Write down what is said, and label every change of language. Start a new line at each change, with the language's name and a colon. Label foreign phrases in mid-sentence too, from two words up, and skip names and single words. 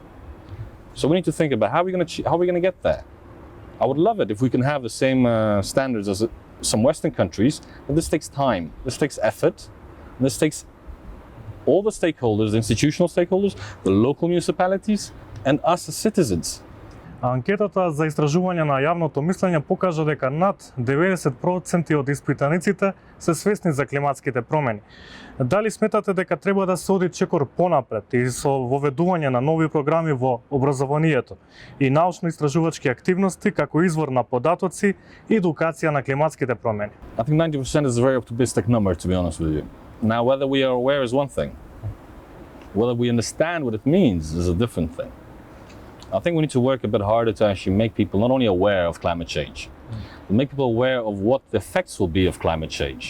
English: So we need to think about how are we going to get there. I would love it if we can have the same standards as some Western countries, but this takes time, this takes effort, and this takes all the stakeholders, the institutional stakeholders, the local municipalities, and us as citizens.
Macedonian: Анкетата за истражување на јавното мислење покажа дека над 90% од испитаниците се свесни за климатските промени. Дали сметате дека треба да се оди чекор понапред и со воведување на нови програми во образованието и научно-истражувачки активности како извор на податоци и едукација на климатските промени?
English: I think 90% is a very optimistic number, to be honest with you. Now, whether we are aware is one thing. Whether we understand what it means is a different thing. I think we need to work a bit harder to actually make people not only aware of climate change, but make people aware of what the effects will be of climate change.